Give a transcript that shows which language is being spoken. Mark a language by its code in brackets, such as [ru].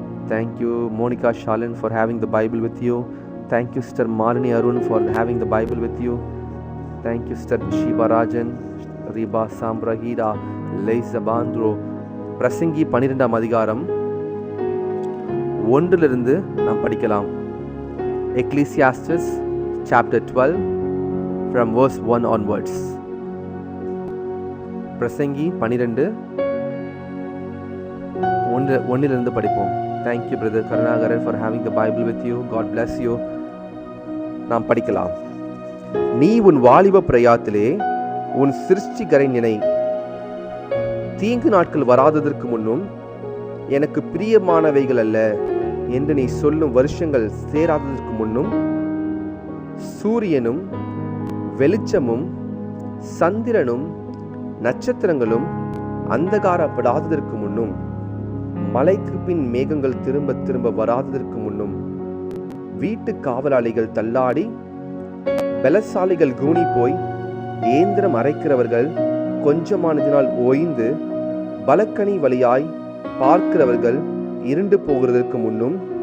[en] Thank you Monica Shalin for having the Bible with you. Thank you sister Malini Arun for having the Bible with you. Thank you sister Shibarajan. ரிபா சாம்ப்ரஹீரா லைசபாந்த்ரோ. [ta] பிரசங்கி 12ஆம் அதிகாரம் 1 நாம் படிக்கலாம். [en] Ecclesiastes chapter 12 from verse 1 onwards. [ta] பிரசங்கி 12:1 படிப்போம். [en] Thank you brother Karunagaran for having the Bible with you. God bless you. [ta] நாம் படிக்கலாம். நீ உன் வாலிப பிரயாத்திலே உன் சிருஷ்டிகரை நினை. தீங்கு நாட்கள் வராததற்கு முன்னும் எனக்கு பிரியமானவைகள் அல்ல என்று நீ சொல்லும் வருஷங்கள் சேராததற்கு முன்னும் சூரியனும் வெளிச்சமும் சந்திரனும் நட்சத்திரங்களும் அந்தகாரப்படாததற்கு முன்னும் மலைக்கு பின் மேகங்கள் திரும்ப திரும்ப வராததற்கு முன்னும் வீட்டு காவலாளிகள் தள்ளாடி பலசாலிகள் கூனி போய் ஏந்திரம் அரைக்கிறவர்கள் கொஞ்சமானதினால் ஓய்ந்து பலக்கனி வழியாய் பார்க்கிறவர்கள் இருண்டு போகிறதற்கு முன்னும்